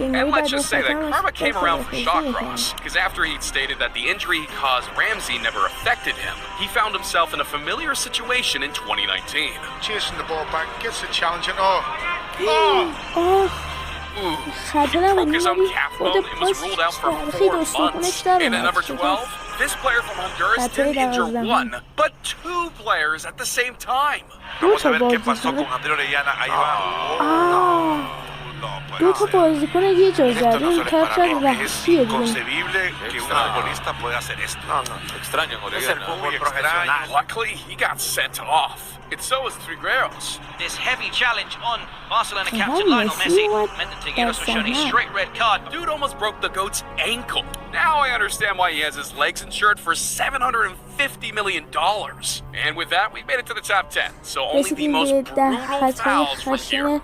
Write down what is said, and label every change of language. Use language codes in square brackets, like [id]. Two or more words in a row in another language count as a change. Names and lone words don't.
[en] And let's just say that karma came around for Shawcross, because after he'd stated that the injury he caused Ramsey never affected him, he found himself in a familiar situation in 2019. Chasing the ball back, gets the challenge and He broke his own calf bone and was ruled out for 4 months. And at number 12, this player from Honduras didn't injure 1, but 2 players at the same time. [es] Vamos a ver qué pasó con Andrea Orellana. Ahí va. [fa] دو تا بازیکن یه جا زد این کار شد وحشیه دیگه [es] inconcebible que un futbolista pueda hacer esto. Extraño, Es el fútbol profesional. [en] Luckily, he got sent off. And so is Trigueros. This heavy challenge on Barcelona captain Lionel Messi meant that Trigueros was shown a straight red card. Dude almost broke the GOAT's ankle. Now I understand why he has his legs insured for $750 million. And with that, we made it to the top 10. So only the most brutal fouls were here.